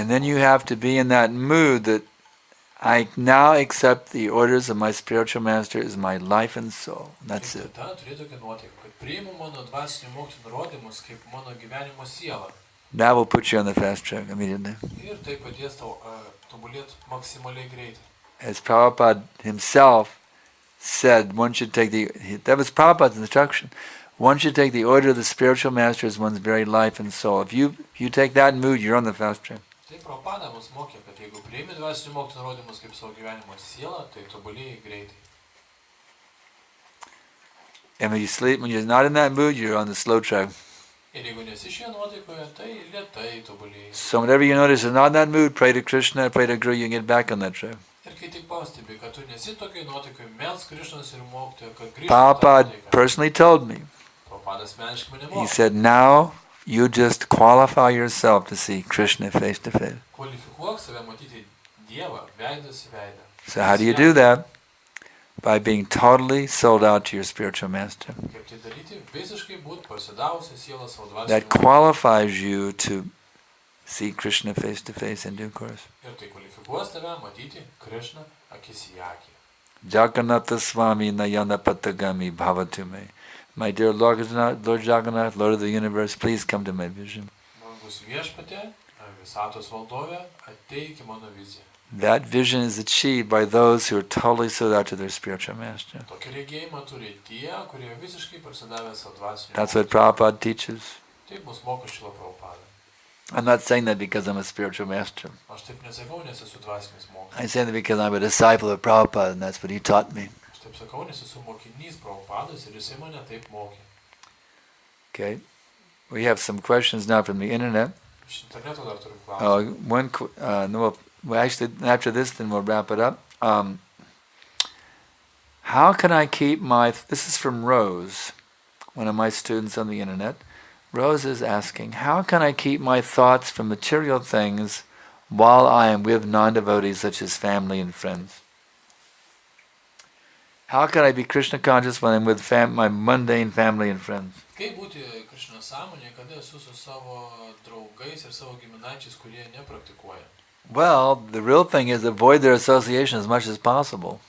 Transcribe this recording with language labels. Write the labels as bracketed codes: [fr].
[en] And then you have to be in that mood that I now accept the orders of my spiritual master as my life and soul. That's it. [lt] Tada turėti tokią nuotaiką, kad priimu mano dvasinių mokytojų nurodymus kaip mano gyvenimo siela. [en] That will put you on the fast track immediately. [lt] Ir tai padės tau tobulėti maksimaliai greitai. [en] As Prabhupada himself said, one should take that was Prabhupada's instruction. One should take the order of the spiritual master as one's very life and soul. If you take that mood, you're on the fast track. [lt] Tai Prabhupada mus mokė, kad jeigu priimi dvasinių mokytojų nurodymus kaip savo gyvenimo sielą, tai tobulėjai greitai. [en] And when you sleep, when you're not in that mood, you're on the slow track. [lt] Ir jeigu nesi šioje nuotaikoje, tai lėtai tobulėjai. [en] So whenever you notice you're not in that mood, pray to Krishna, pray to Guru, you can get back on that track. [lt] Ir kai tik pastebi, kad tu nesi tokiai nuotaikoje, melsk Krišnos ir mokytojo, kad grįžtų. [en] Prabhupada personally told me. [lt] Prabhupada asmeniškai mane [en] He [lt] mokė. [en] said, now you just qualify yourself to see Krishna face to face. [lt] Kvalifikuok save matyti Dievą, veidas į veidą. [en] So how do you do that? By being totally sold out to your spiritual master. [lt] Kaip tai daryti? Visiškai būt pasidavusi sielą savo dvasiniu. [en] That qualifies you to see Krishna face to face in due course. [lt] Ir tai kvalifikuos tave matyti Krišną akis į akį. [sa] Jagannatha Swami Nayana Patagami Bhavatu me. [en] My dear Lord Jagannath, Lord of the universe, please come to my vision. [lt] Dangus viešpatė, visatos valdovė, ateik į mano viziją. [en] That vision is achieved by those who are totally sold out to their spiritual master. [lt] Tokį regėjimą turi tie, kurie visiškai pasidavė savo dvasiniu. [en] That's what Prabhupada teaches. [lt] Taip mus moko Šrila Prabhupada. [en] I'm not saying that because I'm a spiritual master. [lt] Aš taip nesakau, nes esu dvasinis mokytojas. [en] I say that because I'm a disciple of Prabhupada and that's what he taught me. [lt] Aš taip sakau, nes esu mokinys Prabhupados ir jisai mane taip mokė. [en] Okay. We have some questions now from the internet. [lt] Iš interneto dar turim klausimą. [en] Well, actually, after this, then we'll wrap it up. How can I keep this is from Rose, one of my students on the internet. Rose is asking, how can I keep my thoughts from material things while I am with non-devotees such as family and friends? How can I be Krishna conscious when I'm with my mundane family and friends? [lt] Kaip būti Krišnos sąmonėje, kada esu su savo draugais ir savo giminaičiais, kurie nepraktikuoja? [en] Well, the real thing is avoid their association as much as possible.